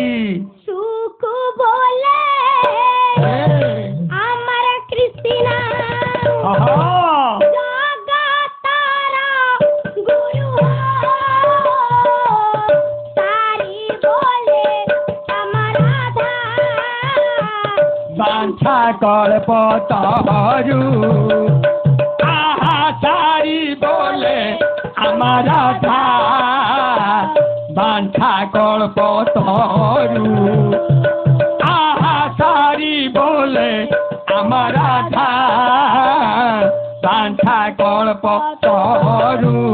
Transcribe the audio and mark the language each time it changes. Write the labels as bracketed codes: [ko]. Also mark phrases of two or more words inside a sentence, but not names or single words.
[or] ସୁକୁ ବୋଲେ ଆମର କୃଷ୍ଣା ଜଗତର ଗୁରୁ ସାରି ବୋଲେ ଆମ ରାଧା [bn] বাঞ্ছা কল্প তরু আহা সারি বলে আমার রাধা বাঞ্ছা কল্প তরু আহা সারি বলে আমার রাধা বাঞ্ছা কল্প তরু